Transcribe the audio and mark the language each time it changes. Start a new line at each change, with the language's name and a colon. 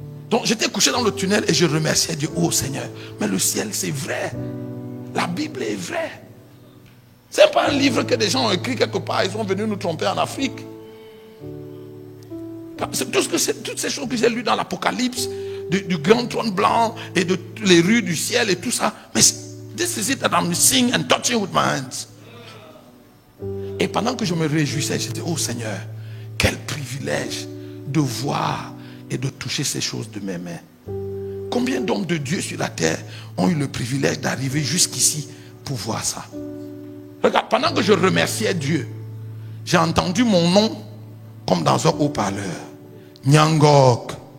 French: Donc j'étais couché dans le tunnel et je remerciais Dieu. Oh Seigneur, mais le ciel c'est vrai. La Bible est vraie. Ce n'est pas un livre que des gens ont écrit quelque part. Ils sont venus nous tromper en Afrique. C'est toutes ces choses que j'ai lues dans l'Apocalypse, du grand trône blanc et de les rues du ciel et tout ça.
English: Mais this is it that I'm seeing and touching with my hands.
French: Et pendant que je me réjouissais, j'étais, oh Seigneur, quel privilège de voir et de toucher ces choses de mes mains. Combien d'hommes de Dieu sur la terre ont eu le privilège d'arriver jusqu'ici pour voir ça? Regarde, pendant que je remerciais Dieu, j'ai entendu mon nom comme dans un haut-parleur. Nyangok.